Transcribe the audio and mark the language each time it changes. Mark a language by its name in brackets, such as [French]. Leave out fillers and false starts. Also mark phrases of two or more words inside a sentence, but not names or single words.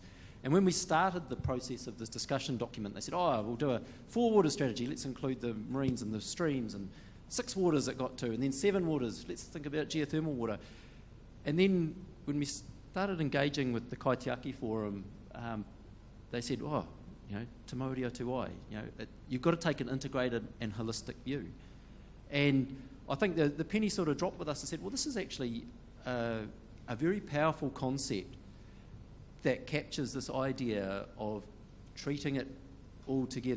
[English] And when we started the process of this discussion document, they said, we'll do a 4 water strategy. Let's include the marines and the streams, and 6 waters it got to, and then 7 waters. Let's think about geothermal water. And then when we started engaging with the Kaitiaki Forum, they said, [Māori] te mauri o te wai. [English] You've got to take an integrated and holistic view. And I think the penny sort of dropped with us and said, well, this is actually a very powerful concept that captures this idea of treating it all together.